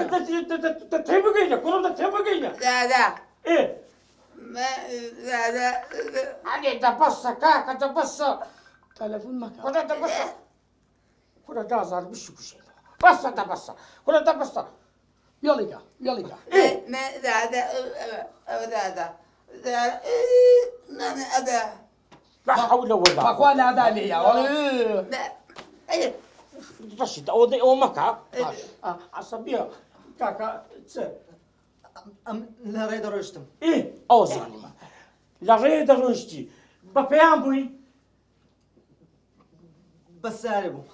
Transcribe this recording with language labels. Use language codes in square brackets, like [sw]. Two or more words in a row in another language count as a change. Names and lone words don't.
[ckb] تێ بگەینە کوڕم تێ بگەینە ئەلێ دەبەسە کاکە دەبەسە تەلەفۆن مەکە کوڕە دەبەسە کوڕە دازار بشی کوشێ بەسە دەبەسە کوڕە دەبەسە یۆڵیکە یۆڵیکە [ar] لا حول ولا [ckb] بەخوا نادا لێیە ڕەشید ئەوە مەکە عەسەبیە کاکە چ ئەم لە ڕێ دەڕۆشتم ئەوە زانیمە لە ڕێ دەڕۆشتی بە پێیان بووی بە سارێ بوو